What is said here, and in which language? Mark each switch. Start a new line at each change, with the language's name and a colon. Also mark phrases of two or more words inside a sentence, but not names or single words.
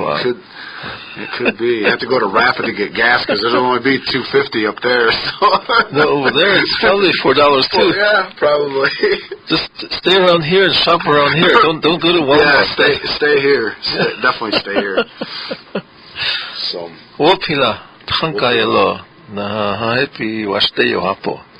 English: it could be. You have to go to Rapid to get gas because there'll only be $2.50 up there. So. No, over there it's probably $4 too. Yeah, probably. Just stay around here and shop around here. Don't go to Walmart. Yeah, stay here. Definitely stay here. So.
Lakota: Wopila, tanka yelo na happy washte yo hapo.